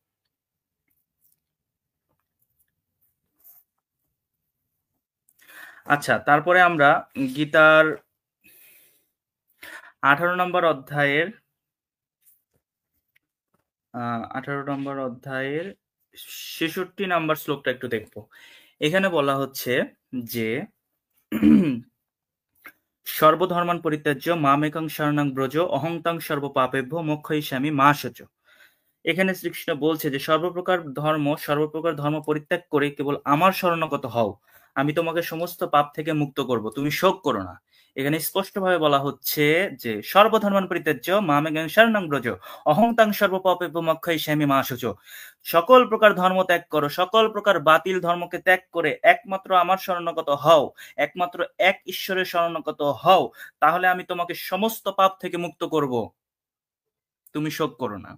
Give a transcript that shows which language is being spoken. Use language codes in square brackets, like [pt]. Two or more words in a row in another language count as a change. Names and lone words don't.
[bn] আচ্ছা, তারপরে আমরা গীতার 18 নম্বর অধ্যায়ের 18 নম্বর অধ্যায়ের 66 নম্বর শ্লোকটা একটু দেখবো। এখানে বলা হচ্ছে যে [sa] সর্বধর্মান পরিত্যাজ্য মামেকং শরণং ব্রজ অহংতাং সর্বপাপেভ্য মোক্ষয়িষ্যামি মা শুচ। [bn] এখানে শ্রীকৃষ্ণ বলছে যে সর্বপ্রকার ধর্ম পরিত্যাগ করে কেবল আমার শরণাগত হও, আমি তোমাকে সমস্ত পাপ থেকে মুক্ত করব, তুমি শোক করো না। এখানে স্পষ্টভাবে বলা হচ্ছে যে [sa] সর্বধর্মান পরিত্যাজ্য মামেকং শরণং ব্রজ অহংতাং সর্বপাপেভ্য মোক্ষয়িষ্যামি মা শুচ। [bn] সকল প্রকার ধর্ম ত্যাগ করো, সকল প্রকার বাতিল ধর্মকে ত্যাগ করে একমাত্র আমার শরণাগত হও, একমাত্র এক ঈশ্বরের শরণাগত হও, তাহলে আমি তোমাকে সমস্ত পাপ থেকে মুক্ত করব, তুমি শোক করো না।